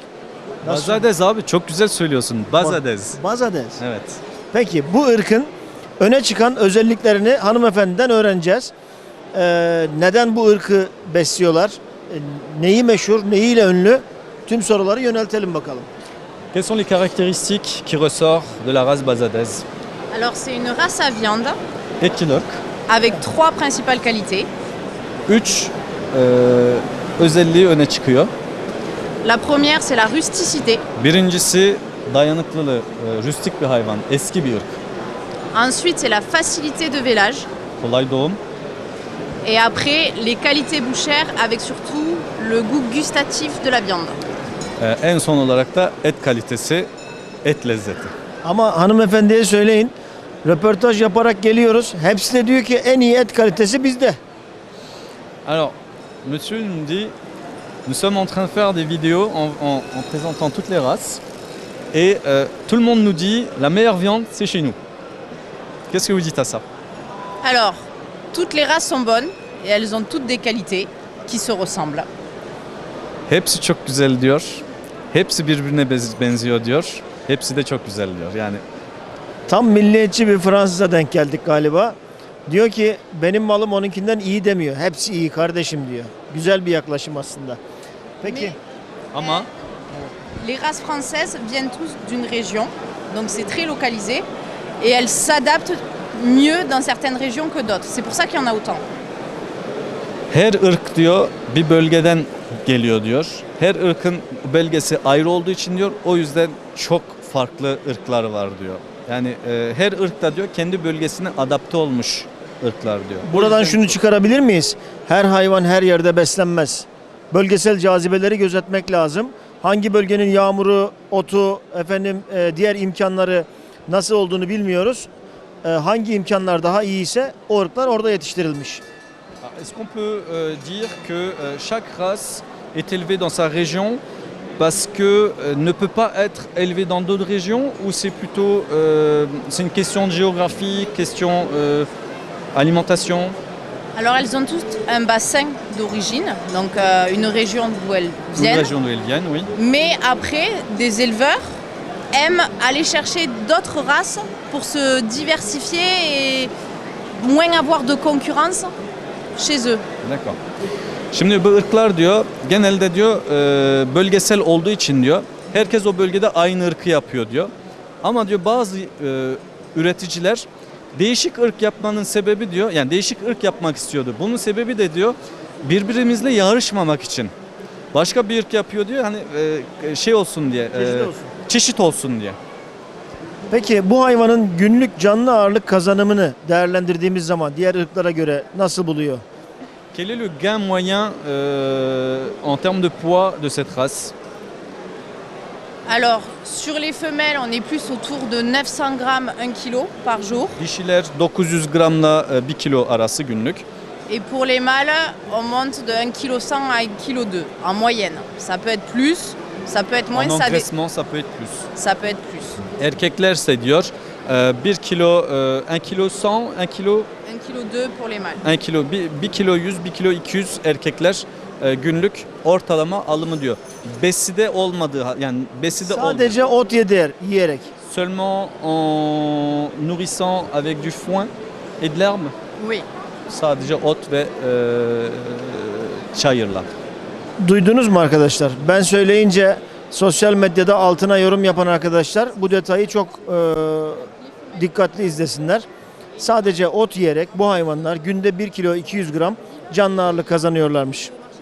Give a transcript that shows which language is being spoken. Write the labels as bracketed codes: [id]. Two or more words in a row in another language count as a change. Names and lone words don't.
[tr] Bazadez abi, çok güzel söylüyorsun. Bazadez. Bazadez. Evet. Peki bu ırkın öne çıkan özelliklerini hanımefendiden öğreneceğiz. Neden bu ırkı besliyorlar? Neyi meşhur, neyiyle ünlü? Tüm soruları yöneltelim bakalım. [fr] Quelles sont les caractéristiques qui ressortent de la race Bazadez? Alors c'est une race à viande Equinox. avec trois principales qualités. [tr] 3 özelliği öne çıkıyor. [fr] La première c'est la rusticité. [tr] Birincisi dayanıklılığı, rüstik bir hayvan, eski bir ırk. [fr] Ensuite c'est la facilité de vélage. [tr] Kolay doğum. [fr] Et après les qualités bouchères avec surtout le goût gustatif de la viande. [tr] En son olarak da et kalitesi, et lezzeti. Ama hanımefendiye söyleyin, röportaj yaparak geliyoruz. Hepsi de diyor ki en iyi et kalitesi bizde. [fr] Alors, monsieur nous dit, nous sommes en train de faire des vidéos en présentant toutes les races. Et tout le monde nous dit, la meilleure viande, c'est chez nous. Qu'est-ce que vous dites à ça? Alors toutes les races sont bonnes et elles ont toutes des qualités qui se ressemblent. [tr] Hepsi çok güzel diyor. Hepsi birbirine benziyor diyor. Hepsi de çok güzel diyor. Yani Tam milliyetçi bir Fransız'a denk geldik galiba. Diyor ki benim malım onunkinden iyi demiyor. Hepsi iyi kardeşim diyor. Güzel bir yaklaşım aslında. Peki. ama [fr] Les races françaises viennent tous d'une région, donc c'est très localisé et elles s'adaptent mieux dans certaines régions que d'autres. C'est pour ça qu'il y en a autant. [tr] her ırk diyor bir bölgeden geliyor diyor. Her ırkın bölgesi ayrı olduğu için diyor, o yüzden çok farklı ırklar var diyor. Yani her ırk da diyor kendi bölgesine adapte olmuş ırklar diyor. Buradan şunu çıkarabilir miyiz? Her hayvan her yerde beslenmez. Bölgesel cazibeleri gözetmek lazım. Hangi bölgenin yağmuru, otu, diğer imkanları nasıl olduğunu bilmiyoruz. Hangi imkanlar daha iyi ise o ırklar orada yetiştirilmiş. [fr] Est-ce qu'on peut dire que chaque race est élevée dans sa région parce que ne peut pas être élevée dans d'autres régions, ou c'est plutôt c'est une question de géographie, question alimentation? Alors elles ont toutes un bassin d'origine, donc une région d'où elles Une viennent. région d'où elles viennent, oui. Mais après, des éleveurs aiment aller chercher d'autres races pour se diversifier et moins avoir de concurrence chez eux. D'accord. [tr] Şimdi bu ırklar diyor genelde diyor bölgesel olduğu için diyor herkes o bölgede aynı ırkı yapıyor diyor. Ama diyor bazı üreticiler değişik ırk yapmanın sebebi diyor, yani değişik ırk yapmak istiyordu. Bunun sebebi de diyor birbirimizle yarışmamak için. Başka bir ırk yapıyor diyor, hani şey olsun diye, çeşit olsun diye. Peki bu hayvanın günlük canlı ağırlık kazanımını değerlendirdiğimiz zaman diğer ırklara göre nasıl buluyor? [fr] Quel est le gain moyen en termes de poids de cette race? Alors, sur les femelles, on est plus autour de 900 grammes 1 kilo par jour. [tr] Dişiler 900 gramla 1 kilo arası günlük. [fr] Et pour les mâles, on monte de 1 kg 100 à 1 kg 2 en moyenne. Ça peut être plus, ça peut être moins, En ça, engraissement, ça peut être plus. ça peut être plus. [tr] Erkeklerse diyor 1 kilo 1 kilo 100, 1 kilo [fr] 1 kg 2 pour les mâles. [tr] 1 kilo 1 kilo 100, 1 kilo 200 erkekler günlük ortalama alımı diyor. Beside olmadığı, yani beside Sadece ot yiyerek. [fr] seulement en nourrissant avec du foin et de l'herbe. Oui. [tr] Sadece ot ve çayırla. Duydunuz mu arkadaşlar? Ben söyleyince sosyal medyada altına yorum yapan arkadaşlar bu detayı çok dikkatli izlesinler. Sadece ot yiyerek bu hayvanlar günde 1 kilo 200 gram canlı ağırlık kazanıyorlarmış.